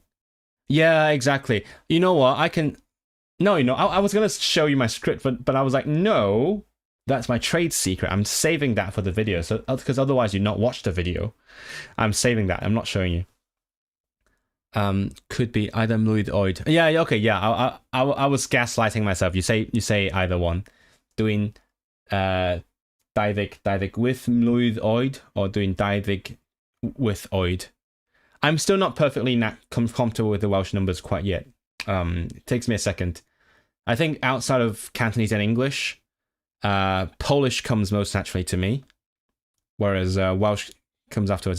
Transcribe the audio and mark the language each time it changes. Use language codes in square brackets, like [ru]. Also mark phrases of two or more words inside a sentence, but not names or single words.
[en] Yeah, exactly. You know what? I can. No, I was gonna show you my script, but I was like, no, that's my trade secret. I'm saving that for the video, so because otherwise you'd not watch the video. I'm saving that. I'm not showing you. Could be either [cy] mlwydd oed. [en] Yeah, okay, yeah. I was gaslighting myself. You say either one. Doing Daiddig with [cy] mlwydd oed [en] or doing Daiddig with oed. I'm still not perfectly comfortable with the Welsh numbers quite yet. It takes me a second. I think outside of Cantonese and English, Polish comes most naturally to me, whereas Welsh comes afterwards.